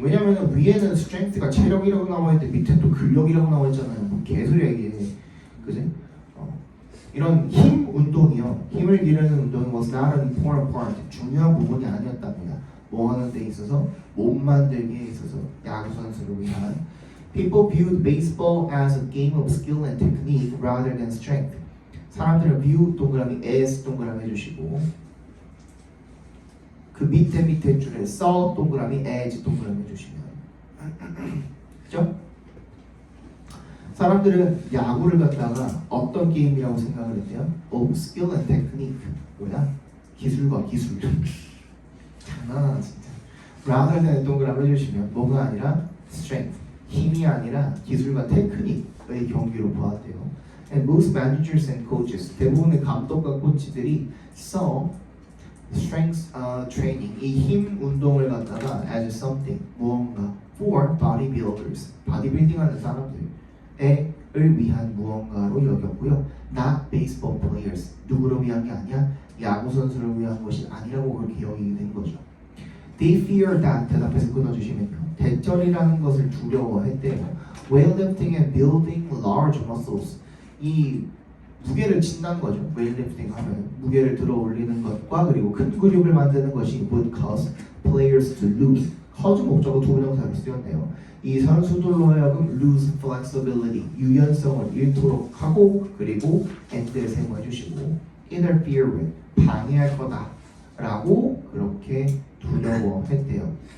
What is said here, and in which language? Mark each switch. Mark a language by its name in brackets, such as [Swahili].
[Korean] 왜냐면은 위에는 strength가 체력이라고 나와 있는데 밑에 또 근력이라고 나와 있잖아요. 뭐 개소리야 이게, 그지? 이런 힘 운동이요. 힘을 기르는 운동이 [English] was not an important part. [Korean] 중요한 부분이 아니었답니다. 뭐 하는 데 있어서? 몸 만들기에 있어서 야구 선수를 위한. [English] People viewed baseball as a game of skill and technique rather than strength. [Korean] 사람들은 view 동그라미 as 동그라미 해주시고 그 밑에 줄에 saw 동그라미 as 동그라미 해주시면 그죠? 사람들은 야구를 갖다가 어떤 게임이라고 생각을 했대요? [English] of skill and technique. [Korean] 뭐야? 기술과 기술. 장난하나 진짜. rather than 동그라미 해주시면 뭐가 아니라 strength. 힘이 아니라 기술과 테크닉의 경기로 보았대요. [English] And most managers and coaches, [Korean] 대부분의 감독과 코치들이 [English] saw strength training, [Korean] 이 힘 운동을 갖다가 [English] as something, [Korean] 무언가 [English] for bodybuilders, [Korean] 바디빌딩하는 사람들을 위한 무언가로 여겼고요. [English] Not baseball players, [Korean] 누구를 위한 게 아니야? 야구 선수를 위한 것이 아니라고 그렇게 여기게 된 거죠. [English] They fear that, [Korean] 대답해서 끊어주시면요. 대절이라는 것을 두려워했대요. [English] Weightlifting and building large muscles. [Korean] 이 무게를 친다는 거죠. weightlifting 하면 무게를 들어 올리는 것과 그리고 큰 근육을 만드는 것이 [English] would cause players to lose. [Korean] cause 목적어 투부정사를 쓰였네요. 이 선수들로 하여금 [English] lose flexibility, [Korean] 유연성을 잃도록 하고 그리고 and를 세모해 주시고 [English] interfere with, [Korean] 방해할 거다라고 그렇게 두려워했대요.